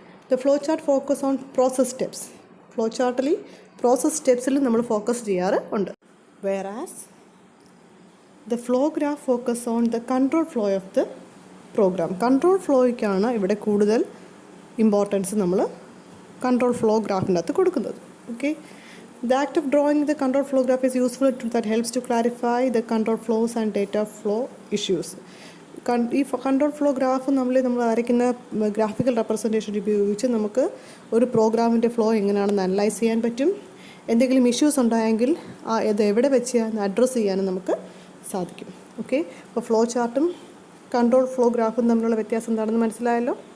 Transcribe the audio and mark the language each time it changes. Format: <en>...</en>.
<en>The flow chart focus on process steps.</en> <ml>Flow ചാർട്ടിൽ process സ്റ്റെപ്സിൽ നമ്മൾ focus ചെയ്യാറുണ്ട്.</ml> <en>Whereas the flow graph focus on the control flow of the program.</en> <ml>Control ഫ്ലോയ്ക്കാണ് ഇവിടെ കൂടുതൽ importance നമ്മൾ control flow ഗ്രാഫിൻ്റെ അകത്ത് കൊടുക്കുന്നത്. Okay.</ml> <en>The act of drawing the control flow graph is useful that helps to clarify the control flows and data flow issues.</en> <ml>ഈ control flow graph നമ്മൾ വരയ്ക്കുന്ന graphical representation ഉപയോഗിച്ച് നമുക്ക് ഒരു പ്രോഗ്രാമിൻ്റെ ഫ്ലോ എങ്ങനെയാണെന്ന് അനലൈസ് ചെയ്യാൻ പറ്റും. എന്തെങ്കിലും ഇഷ്യൂസ് ഉണ്ടായെങ്കിൽ അത് എവിടെ വെച്ച് അഡ്രസ്സ് ചെയ്യാനും നമുക്ക് സാധിക്കും. ഓക്കെ. അപ്പോൾ ഫ്ലോ ചാർട്ടും കൺട്രോൾ ഫ്ലോ ഗ്രാഫും തമ്മിലുള്ള വ്യത്യാസം എന്താണെന്ന് മനസ്സിലായല്ലോ.</ml>